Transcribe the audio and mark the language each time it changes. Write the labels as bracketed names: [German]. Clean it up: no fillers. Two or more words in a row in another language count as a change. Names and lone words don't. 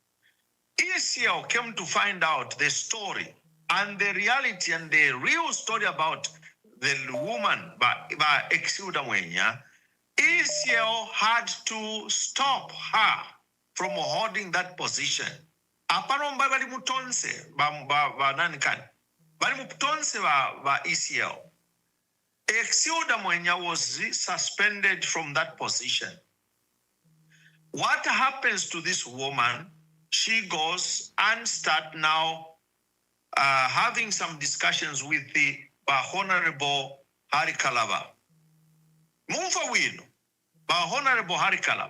[English] ECL came to find out the story and the reality and the real story about the woman by Exuda Mwenya. ECL had to stop her from holding that position. [Bemba] Aparomba bali mutonse ba nani kan bali mutonse ba ECL. [English] Exuda Mwenya was suspended from that position. What happens to this woman? She goes and start now having some discussions with the Honorable Hari Kalaba. [Bemba] Mumfa winu [English] by Honorable Hari Kalaba.